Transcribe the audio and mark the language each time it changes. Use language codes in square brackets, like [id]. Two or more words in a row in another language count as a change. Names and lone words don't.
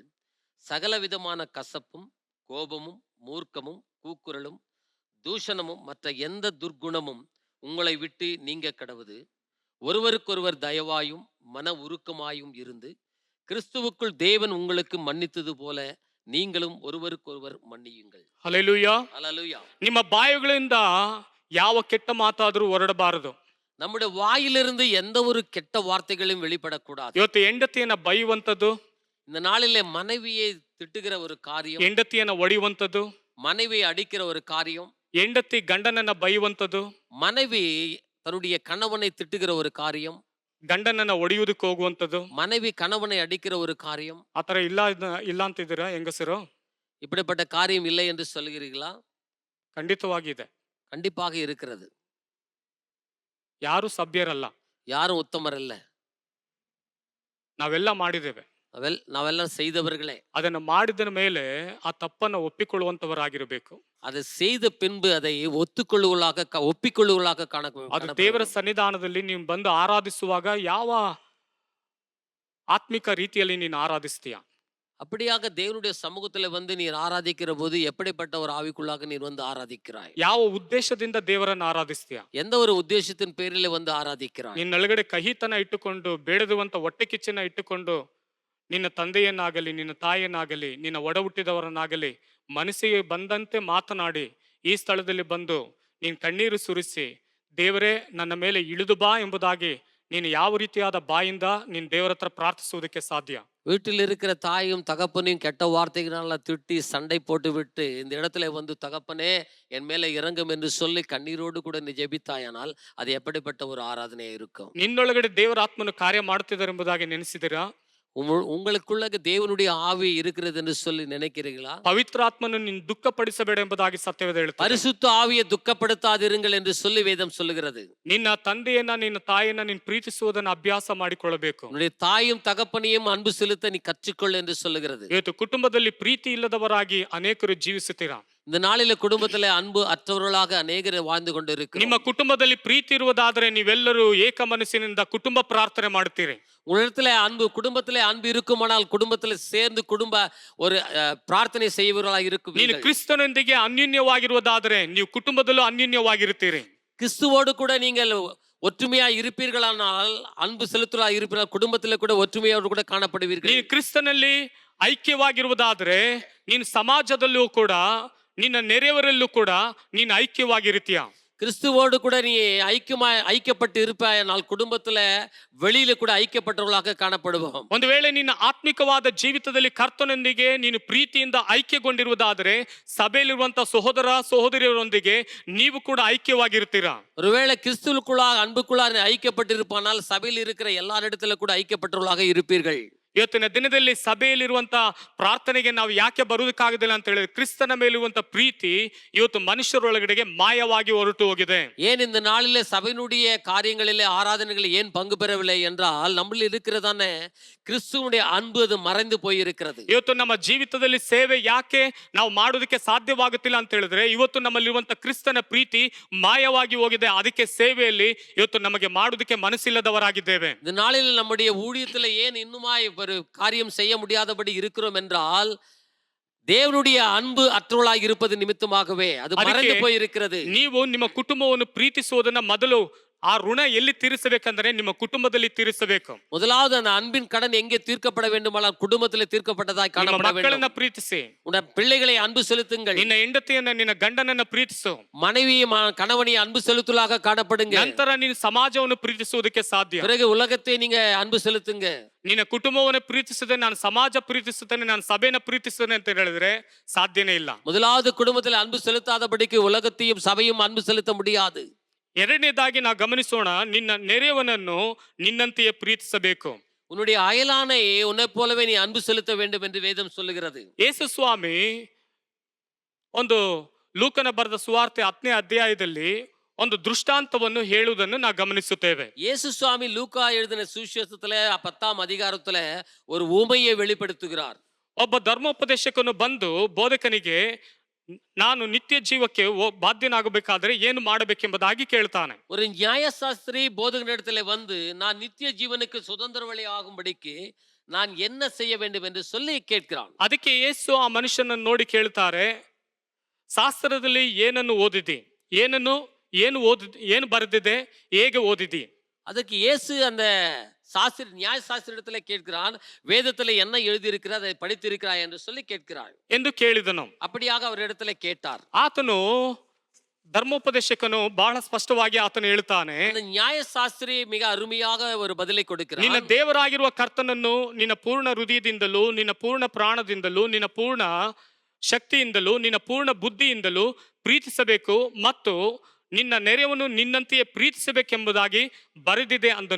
[ta] சகல விதமான கசப்பும், கோபமும், மூர்க்கமும், கூக்குரலும், தூஷணமும் மற்ற எந்த துர்க்குணமும் உங்களை விட்டு நீங்க கடவுது. ஒருவருக்கொருவர் தயவாயும் மன உருக்கமாயும் இருந்து கிறிஸ்துவுக்குள் தேவன் உங்களுக்கு மன்னித்தது போல நீங்களும் ஒருவருக்கொருவர் மன்னியுங்கள். [kn] ಹಲ್ಲೆಲೂಯಾ. [ta] அல்லேலூயா. [kn] ನಿಮ್ಮ ಬಾಯುಗಳಿಂದ ಯಾವ ಕೆಟ್ಟ ಮಾತಾದರೂ ಹೊರಡಬಾರದು. [ta] நம்முடைய வாயிலிருந்து எந்த ஒரு கெட்ட வார்த்தைகளும் வெளிப்படக்கூடாது. [kn] ಇವತ್ತು ಹೆಂಡತಿಯನ್ನ ಬೈಯುವಂಥದ್ದು, [ta] இந்த நாளிலே மனைவியை திட்டுகிற ஒரு காரியம், [kn] ಹೆಂಡತಿಯನ್ನ ಒಡೆಯುವಂಥದ್ದು, [ta] மனைவியை அடிக்கிற ஒரு காரியம், [kn] ಹೆಂಡತಿ ಗಂಡನನ್ನ ಬೈಯುವಂಥದ್ದು, [ta] மனைவி தன்னுடைய கணவனை திட்டுகிற ஒரு காரியம், [kn] ಗಂಡನನ್ನ ಒಡೆಯುವುದಕ್ಕೆ ಹೋಗುವಂಥದ್ದು, [ta] மனைவி கணவனை அடிக்கிற ஒரு காரியம். [kn] ಆತರ ಇಲ್ಲ ಅಂತಿದ್ದೀರಾ ಹೆಂಗಸರು? [ta] இப்படிப்பட்ட காரியம் இல்லை என்று சொல்கிறீர்களா? [kn] ಖಂಡಿತವಾಗಿದೆ. [ta] கண்டிப்பாக இருக்கிறது. [kn] ಯಾರು ಸಭ್ಯರಲ್ಲ, [ta] யாரும் உத்தமரல்ல. [kn] ನಾವೆಲ್ಲ ಮಾಡಿದ್ದೇವೆ. [ta] நாவெல்லாம் செய்தவர்களே. [kn] ಅದನ್ನ ಮಾಡಿದ ಮೇಲೆ ಆ ತಪ್ಪನ್ನ ಒಪ್ಪಿಕೊಳ್ಳುವಂತವರಾಗಿರಬೇಕು. [ta] அதை செய்த பின்பு அதை ஒப்பிக்கொள்ளுவளாக காண. [kn] ಅದು ದೇವರ ಸನ್ನಿಧಾನದಲ್ಲಿ ನೀವು ಬಂದು ಆರಾಧಿಸುವಾಗ ಯಾವ ಆತ್ಮಿಕ ರೀತಿಯಲ್ಲಿ ನೀನು ಆರಾಧಿಸ್ತೀಯ? [ta] அப்படியாக தேவனுடைய சமூகத்துல வந்து நீர் ஆராதிக்கிற போது எப்படிப்பட்ட ஒரு ஆவிக்குள்ளாக நீர் வந்து ஆராதிக்கிறாய்? [kn] ಯಾವ ಉದ್ದೇಶದಿಂದ ದೇವರನ್ನ ಆರಾಧಿಸ್ತೀಯ? [ta] எந்த ஒரு உத்தேசத்தின் பேரிலே வந்து ஆராதிக்கிறாய்? [kn] ನಿನ್ನೊಳಗಡೆ ಕಹಿತನ ಇಟ್ಟುಕೊಂಡು, ಬೇಡದುವಂತ ಹೊಟ್ಟೆ ಕಿಚ್ಚನ್ನ ಇಟ್ಟುಕೊಂಡು ನಿನ್ನ ತಂದೆಯನ್ನಾಗಲಿ, ನಿನ್ನ ತಾಯಿಯನ್ನಾಗಲಿ, ನಿನ್ನ ಒಡ ಹುಟ್ಟಿದವರನ್ನಾಗಲಿ ಮನಸ್ಸಿಗೆ ಬಂದಂತೆ ಮಾತನಾಡಿ ಈ ಸ್ಥಳದಲ್ಲಿ ಬಂದು ನೀನು ಕಣ್ಣೀರು ಸುರಿಸಿ, ದೇವರೇ ನನ್ನ ಮೇಲೆ ಇಳಿದು ಬಾ ಎಂಬುದಾಗಿ ನೀನು ಯಾವ ರೀತಿಯಾದ ಬಾಯಿಂದ ನೀನು ದೇವರ ಹತ್ರ ಪ್ರಾರ್ಥಿಸುವುದಕ್ಕೆ ಸಾಧ್ಯ? [ta] வீட்டில் இருக்கிற தாயும் தகப்பனையும் கெட்ட வார்த்தைகளால திட்டி சண்டை போட்டு விட்டு இந்த இடத்துல வந்து தகப்பனே என் மேல இறங்கும் என்று சொல்லி கண்ணீரோடு கூட நீ ஜெபித்தாயானால் அது எப்படிப்பட்ட ஒரு ஆராதனையா இருக்கும்? [kn] ನಿನ್ನೊಳಗಡೆ ದೇವರ ಆತ್ಮನು ಕಾರ್ಯ ಮಾಡುತ್ತಿದ್ದಾರೆ ಎಂಬುದಾಗಿ ನೆನೆಸಿದಿರಾ? [ta] உங்களுக்குள்ள தேவனுடைய ஆவி இருக்கிறது என்று சொல்லி நினைக்கிறீர்களா? [kn] ಪವಿತ್ರಾತ್ಮನು ನಿನ್ನ ದುಃಖಪಡಿಸಬೇಡ ಎಂಬುದಾಗಿ ಸತ್ಯವೇದ ಹೇಳುತ್ತದೆ. [ta] பரிசுத்த ஆவியை துக்கப்படுத்தாதிருங்கள் என்று சொல்லி வேதம் சொல்லுகிறது. [kn] ನಿನ್ನ ತಂದೆಯನ್ನ, ನಿನ್ನ ತಾಯಿಯನ್ನ ನೀನು ಪ್ರೀತಿಸುವುದನ್ನು ಅಭ್ಯಾಸ ಮಾಡಿಕೊಳ್ಳಬೇಕು. [ta] உன்னுடைய தாயும் தகப்பனையும் அன்பு செலுத்த நீ கற்றுக்கொள் என்று சொல்லுகிறது. [kn] ಇವತ್ತು ಕುಟುಂಬದಲ್ಲಿ ಪ್ರೀತಿ ಇಲ್ಲದವರಾಗಿ ಅನೇಕರು ಜೀವಿಸುತ್ತೀರಾ. [ta] இந்த நாளில குடும்பத்துல அன்பு அற்றவர்களாக அநேகர் வாழ்ந்து கொண்டிருக்கிறோம். [kn] ನಿಮ್ಮ ಕುಟುಂಬದಲ್ಲಿ ಪ್ರೀತಿ ಇರುವುದಾದರೆ ನೀವೆಲ್ಲರೂ ಏಕ ಮನಸ್ಸಿನಿಂದ ಕುಟುಂಬ ಪ್ರಾರ್ಥನೆ ಮಾಡುತ್ತೀರಿ. [ta] உலகத்திலே அன்பு, குடும்பத்திலே அன்பு இருக்குமானால் குடும்பத்திலே சேர்ந்து குடும்ப ஒரு ಪ್ರಾರ್ಥನೆ செய்வர்களாக [kn] ನೀನು [ta] இருக்கும். [kn] ಕ್ರಿಸ್ತನೊಂದಿಗೆ ಅನ್ಯೋನ್ಯವಾಗಿರುವುದಾದರೆ ನೀವು ಕುಟುಂಬದಲ್ಲೂ ಅನ್ಯೋನ್ಯವಾಗಿರುತ್ತೀರಿ. [ta] கிறிஸ்துவோடு கூட நீங்கள் ஒற்றுமையா இருப்பீர்களானால், அன்பு செலுத்துவா இருப்பீர்கள், குடும்பத்திலே கூட ஒற்றுமையோடு கூட காணப்படுவீர்கள். [kn] ನೀನು ಕ್ರಿಸ್ತನಲ್ಲಿ ಐಕ್ಯವಾಗಿರುವುದಾದ್ರೆ ನೀನು ಸಮಾಜದಲ್ಲೂ ಕೂಡ ನಿನ್ನ ನೆರೆಯವರಲ್ಲೂ ಕೂಡ ನೀನು ಐಕ್ಯವಾಗಿರ್ತೀಯ. [ta] கிறிஸ்துவோடு கூட நீ ஐக்கியப்பட்டு இருப்பாயானால் குடும்பத்துல வெளியில கூட ஐக்கியப்பட்டவர்களாக காணப்படுவோம். [kn] ಒಂದು ವೇಳೆ ನಿನ್ನ ಆತ್ಮಿಕವಾದ ಜೀವಿತದಲ್ಲಿ ಕರ್ತನೊಂದಿಗೆ ನೀನು ಪ್ರೀತಿಯಿಂದ ಐಕ್ಯಗೊಂಡಿರುವುದಾದರೆ ಸಭೆಯಲ್ಲಿರುವಂತಹ ಸಹೋದರ ಸಹೋದರಿಯರೊಂದಿಗೆ ನೀವು ಕೂಡ ಐಕ್ಯವಾಗಿರ್ತೀರಾ. [ta] ஒருவேளை கிறிஸ்துவுக்குள்ளாக அன்புக்குள்ளாக நீ ஐக்கியப்பட்டிருப்பானால் சபையில் இருக்கிற எல்லாரிடத்துல கூட ஐக்கியப்பட்டவர்களாக இருப்பீர்கள். [kn] ಇವತ್ತಿನ ದಿನದಲ್ಲಿ ಸಭೆಯಲ್ಲಿರುವಂತ ಪ್ರಾರ್ಥನೆಗೆ ನಾವು ಯಾಕೆ ಬರುವುದಕ್ಕಾಗುದಿಲ್ಲ ಅಂತ ಹೇಳಿದ್ರೆ ಕ್ರಿಸ್ತನ ಮೇಲಿರುವಂತ ಪ್ರೀತಿ ಇವತ್ತು ಮನುಷ್ಯರೊಳಗಡೆಗೆ ಮಾಯವಾಗಿ ಹೊರಟು ಹೋಗಿದೆ. ஏன் இந்த நாளிலே சபையினுடைய காரியங்களிலே ஆராதனைகளில் ஏன் பங்கு பெறவில்லை என்றால் நம்மளில் இருக்கிறதானே கிறிஸ்துவனுடைய அன்பு அது மறைந்து போயிருக்கிறது. ಇವತ್ತು ನಮ್ಮ ಜೀವಿತದಲ್ಲಿ ಸೇವೆ ಯಾಕೆ ನಾವು ಮಾಡೋದಕ್ಕೆ ಸಾಧ್ಯವಾಗುತ್ತಿಲ್ಲ ಅಂತ ಹೇಳಿದ್ರೆ ಇವತ್ತು ನಮ್ಮಲ್ಲಿರುವಂತ ಕ್ರಿಸ್ತನ ಪ್ರೀತಿ ಮಾಯವಾಗಿ ಹೋಗಿದೆ. ಅದಕ್ಕೆ ಸೇವೆಯಲ್ಲಿ ಇವತ್ತು ನಮಗೆ ಮಾಡೋದಕ್ಕೆ ಮನಸ್ಸಿಲ್ಲದವರಾಗಿದ್ದೇವೆ. [ta] இந்த நாளில் நம்முடைய ஊழியத்தில் ஏன் இன்னுமாய் ஒரு காரியம் செய்ய முடியாதபடி இருக்கிறோம் என்றால் தேவனுடைய அன்பு அற்றவளாಗಿ இருப்பது நிமித்தமாகவே அது மறைந்து போயிருக்கிறது. [kn] ನೀವು ನಿಮ್ಮ ಕುಟುಂಬವನ್ನು ಪ್ರೀತಿಸುವುದನ್ನ ಮೊದಲು ಆ ಋಣ ಎಲ್ಲಿ ತೀರಿಸಬೇಕಂದ್ರೆ ನಿಮ್ಮ ಕುಟುಂಬದಲ್ಲಿ ತೀರಿಸಬೇಕು. [ta] முதலாவது அந்த அன்பின் கடன் எங்கே தீர்க்கப்பட வேண்டுமானால் குடும்பத்திலே தீர்க்கப்பட்டதாய் காணப்பட வேண்டும். [kn] ಮಕ್ಕಳನ್ನ ಪ್ರೀತಿಸಿ, [ta] உன் பிள்ளைகளை அன்பு செலுத்துங்கள். [kn] ನಿನ್ನ ಹೆಂಡತಿಯನ್ನ ನಿನ್ನ ಗಂಡನನ್ನ ಪ್ರೀತಿಸು, [ta] மனைவியை கணவனை அன்பு செலுத்தலாக காணப்படுங்க. [kn] ನಂತರ ನೀನು ಸಮಾಜವನ್ನು ಪ್ರೀತಿಸುವುದಕ್ಕೆ ಸಾಧ್ಯ. [ta] பிறகு உலகத்தை நீங்க அன்பு செலுத்துங்க. [kn] ನಿನ್ನ ಕುಟುಂಬವನ್ನು ಪ್ರೀತಿಸಿದ್ರೆ ನಾನು ಸಮಾಜ ಪ್ರೀತಿಸುತ್ತೇನೆ, ನಾನು ಸಭೆನ ಪ್ರೀತಿಸುತ್ತೇನೆ ಅಂತ ಹೇಳಿದ್ರೆ ಸಾಧ್ಯನೇ ಇಲ್ಲ. [ta] முதலாவது குடும்பத்தில் அன்பு செலுத்தாதபடிக்கு உலகத்தையும் சபையும் அன்பு செலுத்த முடியாது. [kn] ಎರಡನೇದಾಗಿ ನಾವು ಗಮನಿಸೋಣ, ನಿನ್ನ ನೆರೆಯವನನ್ನು ನಿನ್ನಂತೆಯೇ ಪ್ರೀತಿಸಬೇಕು. [ta] உன்னுடைய அயலானை உன்னை போலவே நீ அன்பு செலுத்த வேண்டும் என்று வேதம் சொல்லுகிறது. [kn] ಯೇಸು ಸ್ವಾಮಿ ಒಂದು ಲೂಕನ ಬರೆದ ಸುವಾರ್ತೆ 10ನೇ ಅಧ್ಯಾಯದಲ್ಲಿ ಒಂದು ದೃಷ್ಟಾಂತವನ್ನು ಹೇಳುವುದನ್ನು ನಾವು ಗಮನಿಸುತ್ತೇವೆ. [ta] இயேசு சுவாமி லூக்கா எழுதின சுவிசேஷத்துல 10ஆம் அதிகாரத்துல ஒரு ஊமையை வெளிப்படுத்துகிறார். [kn] ಒಬ್ಬ ಧರ್ಮೋಪದೇಶಕನು ಬಂದು ಬೋಧಕನಿಗೆ ನಾನು ನಿತ್ಯ ಜೀವಕ್ಕೆ ಬಾಧ್ಯನಾಗಬೇಕಾದ್ರೆ ಏನು ಮಾಡಬೇಕೆಂಬುದಾಗಿ ಕೇಳ್ತಾನೆ. [ta] ஒரு நியாயசாஸ்திரி போதகனிடத்துல வந்து நான் நித்திய ஜீவனுக்கு சுதந்திரவழி ஆகும்படிக்கு நான் என்ன செய்ய வேண்டும் என்று சொல்லி கேட்கிறான். [kn] ಅದಕ್ಕೆ ಯೇಸು ಆ ಮನುಷ್ಯನನ್ನು ನೋಡಿ ಕೇಳ್ತಾರೆ, ಶಾಸ್ತ್ರದಲ್ಲಿ ಏನನ್ನು ಓದಿದಿ, ಏನು ಬರೆದಿದೆ, ಹೇಗೆ ಓದಿದಿ? [ta] ಅದಕ್ಕೆ இயேசு அந்த நியாய சாஸ்திரத்துல கேட்கிறான், வேதத்துல என்ன எழுதி இருக்கிறார் அதை படித்திருக்கிறாய் என்று சொல்லி கேட்கிறார் [kn] ಎಂದು ಕೇಳಿದನು. [ta] அப்படியாக ಅವರಿடத்துல ಕೇட்டார். [kn] ಆತನು ಧರ್ಮೋಪದೇಶಕನು ಬಹಳ ಸ್ಪಷ್ಟವಾಗಿ ಆತನು ಹೇಳ್ತಾನೆ, [ta] நியாயசாஸ்திரி மிக அருமையாக ஒரு பதிலை கொடுக்கிறார். [kn] ನಿನ್ನ ದೇವರಾಗಿರುವ ಕರ್ತನನ್ನು ನಿನ್ನ ಪೂರ್ಣ ಹೃದಯದಿಂದಲೂ, ನಿನ್ನ ಪೂರ್ಣ ಪ್ರಾಣದಿಂದಲೂ, ನಿನ್ನ ಪೂರ್ಣ ಶಕ್ತಿಯಿಂದಲೂ, ನಿನ್ನ ಪೂರ್ಣ ಬುದ್ಧಿಯಿಂದಲೂ ಪ್ರೀತಿಸಬೇಕು ಮತ್ತು ನಿನ್ನ ನೆರೆಯವನು ನಿನ್ನಂತೆಯೇ ಪ್ರೀತಿಸಬೇಕೆಂಬುದಾಗಿ ಬರೆದಿದೆ ಅಂದನು.